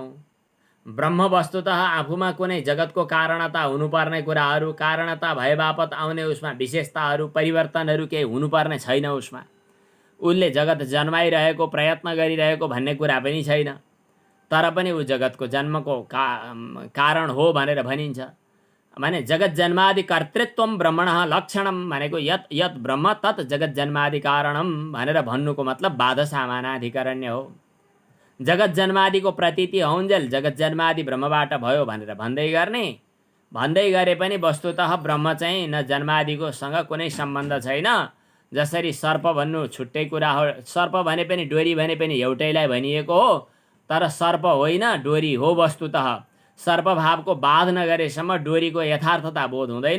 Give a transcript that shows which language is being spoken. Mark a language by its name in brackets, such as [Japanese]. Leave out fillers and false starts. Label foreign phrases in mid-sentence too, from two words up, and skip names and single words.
[Nepali] ब्रह्म वस्तुतः आफूमा कुनै जगतको कारणता हुनुपर्ने कुराहरू, कारणता भए बापत आउने उसमा विशेषताहरू, परिवर्तनहरू केही हुनुपर्ने छैन। उसमा उसले जगत जन्माइरहेको, प्रयत्न गरिरहेको भन्ने कुरा पनि छैन। तर पनि ऊ जगतको जन्मको कारण हो भनेर भनिन्छ। [Sanskrit] माने जगत जन्मादि कर्तृत्वम ब्रह्मणः लक्षणम भनेको यत यत ब्रह्म तत् जगत जन्मादि कारणम [Nepali] भनेर भन्नुको मतलब बाध सामानाधिकरण्य हो। जगत जन्मादिको प्रतीति हौन्जेल जगत जन्मादि ब्रह्मबाट भयो भनेर भन्दै गर्ने, भन्दै गरे पनि वस्तुतः ब्रह्म चाहिँ न जन्मादिको सँग कुनै सम्बन्ध छैन। जसरी सर्प भन्नु छुट्टै कुरा हो, सर्प भने पनि डोरी भने पनि एउटैलाई भनिएको हो, तर सर्प होइन डोरी हो वस्तुतः। सर्प भावको बाध नगरेसम्म डोरीको यथार्थता बोध हुँदैन।